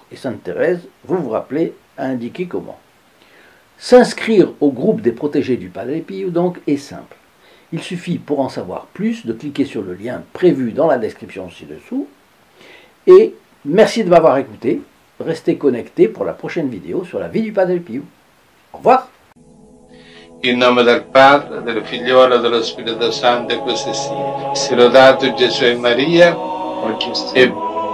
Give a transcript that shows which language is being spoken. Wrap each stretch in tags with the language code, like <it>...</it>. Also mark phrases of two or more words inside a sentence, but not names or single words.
<fr>Et Sainte Thérèse, vous vous rappelez, a indiqué comment. S'inscrire au groupe des protégés du Padre Pio, donc, est simple. Il suffit, pour en savoir plus, de cliquer sur le lien prévu dans la description ci-dessous. Et merci de m'avoir écouté. Restez connectés pour la prochaine vidéo sur la vie du Padre Pio. Au revoir.</fr> <it>In nome del Padre, del Figliolo e dello Spirito Santo, e così sia. Sia lodato Gesù e Maria, e</it>